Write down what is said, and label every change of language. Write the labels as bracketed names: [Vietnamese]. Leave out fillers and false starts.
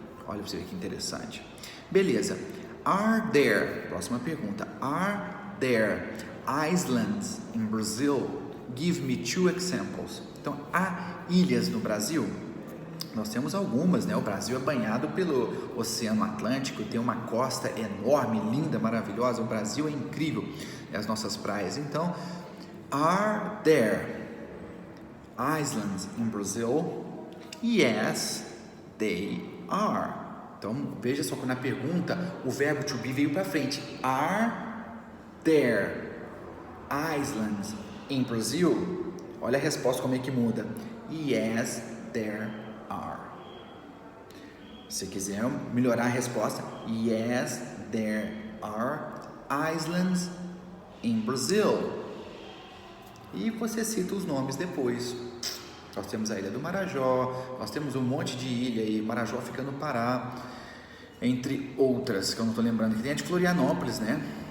[Portuguese] Olha pra você ver que interessante. Beleza. [English] Are there, [Portuguese] próxima pergunta, [English] are there islands in Brazil? Give me 2 examples. [Portuguese] Então, há ilhas no Brasil? Nós temos algumas, né? O Brasil é banhado pelo Oceano Atlântico, tem uma costa enorme, linda, maravilhosa. O Brasil é incrível, as nossas praias. [English] Então, are there islands in Brazil? Yes, they are. [Portuguese] Então, veja só que na pergunta, o verbo to be veio para frente. [English] Are there islands in Brazil? [Portuguese] Olha a resposta como é que muda. [English] Yes, there are. [Portuguese] Se quiser melhorar a resposta, [English] yes, there are islands in Brazil. [Portuguese] E você cita os nomes depois. Nós temos a Ilha do Marajó, nós temos um monte de ilha aí, Marajó fica no Pará, entre outras, que eu não estou lembrando, que tem a de Florianópolis, né?